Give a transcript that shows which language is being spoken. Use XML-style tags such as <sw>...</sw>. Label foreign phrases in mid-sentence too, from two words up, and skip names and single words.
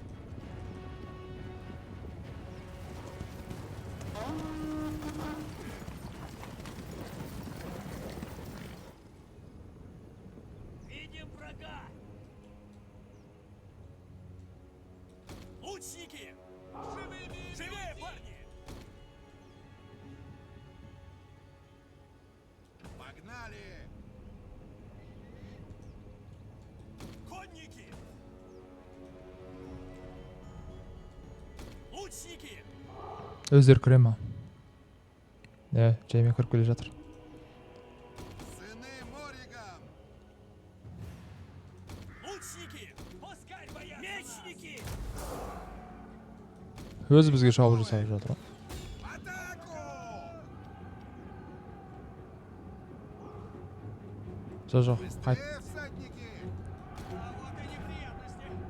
<ru>Видим врага! Лучники! Живее, парни! Погнали! Конники! Лучники!</ru> <kk>Өздері кіре ма? Жаймен кіріп келе жатыр.</kk> <ru>Сыны Мориган! Лучники! Пускай боятся! Мечники!</ru> <kk>Өзі бізге шабуыл жасап жатыр ғой.</kk> <ru>Атаку!</ru> <kk>Жоқ, қайт.</kk> <ru>Быстрее, всадники! А вот и неприятности!</ru>